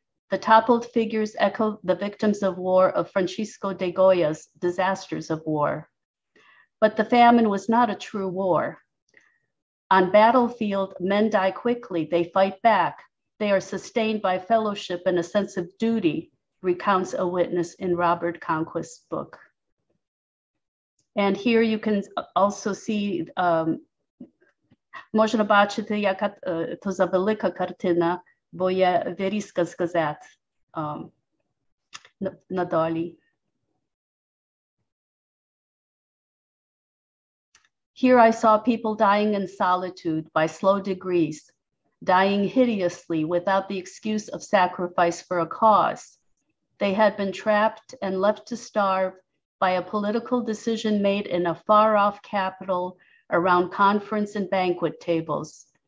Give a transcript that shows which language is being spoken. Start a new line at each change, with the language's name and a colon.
English: The toppled figures echo the victims of war of Francisco de Goya's Disasters of War. But the famine was not a true war. On battlefield, men die quickly, they fight back. They are sustained by fellowship and a sense of duty, recounts a witness in Robert Conquest's book. And here you can also see,
Ukrainian: можна бачити, яка то за велика картина, бо є вирізка з газет на долі.
English: Here I saw people dying in solitude by slow degrees, dying hideously without the excuse of sacrifice for a cause. They had been trapped and left to starve by a political decision made in a far-off capital around conference and banquet tables.